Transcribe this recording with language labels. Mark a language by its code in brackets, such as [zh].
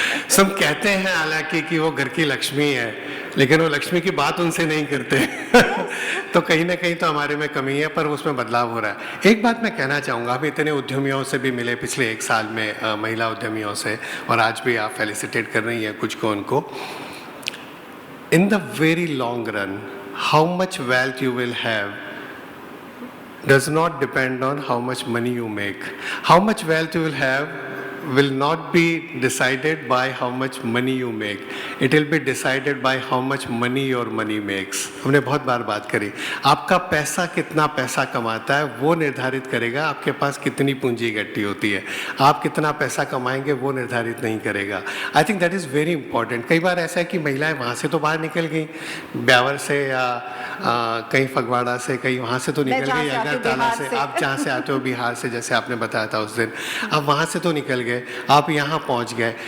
[hi] सब कहते हैं हालांकि कि वो घर की लक्ष्मी है, लेकिन वो लक्ष्मी की बात उनसे नहीं करते। तो कहीं ना कहीं तो हमारे में कमी है, पर उसमें बदलाव हो रहा है। एक बात मैं कहना चाहूँगा, हम इतने उद्यमियों से भी मिले पिछले 1 साल में, महिला उद्यमियों से, और आज भी आप फेलिसिटेट कर रही हैं कुछ को उनको। [en] In the very long run, how much wealth you will have does not depend on how much money you make. How much wealth you will have will not be decided by how much money you make. It will be decided by how much money your money makes. [hi] हमने बहुत बार बात करी, आपका पैसा कितना पैसा कमाता है वो निर्धारित करेगा आपके पास कितनी पूंजी इकट्ठी होती है। आप कितना पैसा कमाएंगे वो निर्धारित नहीं करेगा। [en] I think that is very important. [hi] कई बार ऐसा है कि महिलाएं वहाँ से तो बाहर निकल गई, ब्यावर से या कहीं फगवाड़ा से, कहीं वहाँ से तो निकल गई, अगरतला से, आप जहाँ से आते हो बिहार से, जैसे आपने बताया था उस दिन, आप वहाँ से तो निकल गए, आप यहाँ पहुँच गए।